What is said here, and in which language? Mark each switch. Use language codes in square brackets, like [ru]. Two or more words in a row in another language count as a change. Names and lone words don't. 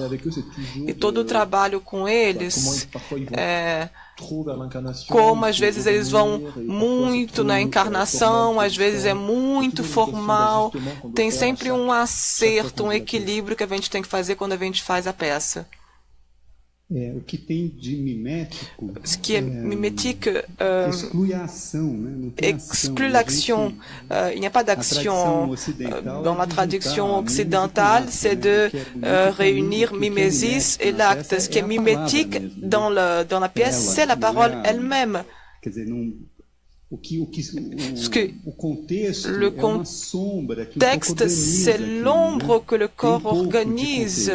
[pt] E todo o trabalho com eles, como às vezes eles vão muito na encarnação, às vezes é muito formal, tem sempre um acerto, um equilíbrio que a gente tem que fazer quando a gente faz a peça. O que tem de mimético, [fr] ce qui est mimétique [pt] exclui a ação, né? [fr] Exclut l'action. Il n'y a pas d'action. Dans la traduction occidentale, c'est de réunir mimésis et l'acte. Ce qui est mimétique dans la pièce, c'est la parole elle-même. Le contexte, c'est l'ombre que le corps organise.